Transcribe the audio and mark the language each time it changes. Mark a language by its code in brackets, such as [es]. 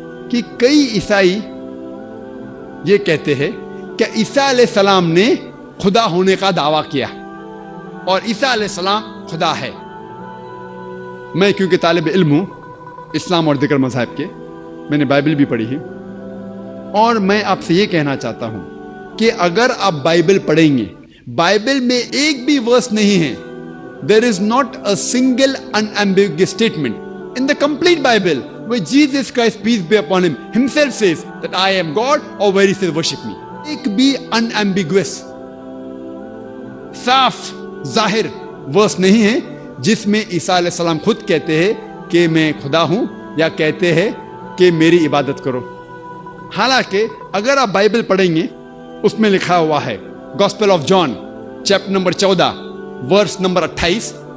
[ur] کہ کئی عیسائی یہ کہتے ہیں کہ عیسیٰ علیہ السلام نے خدا ہونے کا دعویٰ کیا اور عیسیٰ علیہ السلام خدا ہے. میں کیونکہ طالب علم ہوں اسلام اور دیگر مذاہب کے، میں نے بائبل بھی پڑھی ہے، اور میں آپ سے یہ کہنا چاہتا ہوں کہ اگر آپ بائبل پڑھیں گے، بائبل میں ایک بھی ورس نہیں ہے. [en] There is not a single unambiguous statement in the complete Bible where Jesus Christ, peace be upon him, himself says that I am God, or where he says worship me. [ur] ایک بھی unambiguous صاف ظاہر ورس نہیں ہے جس میں عیسیٰ علیہ السلام خود کہتے ہیں کہ میں خدا ہوں یا کہتے ہیں کہ میری عبادت کرو. حالانکہ اگر آپ بائبل پڑھیں گے اس میں لکھا ہوا ہے gospel of John chapter number 14 verse number 28.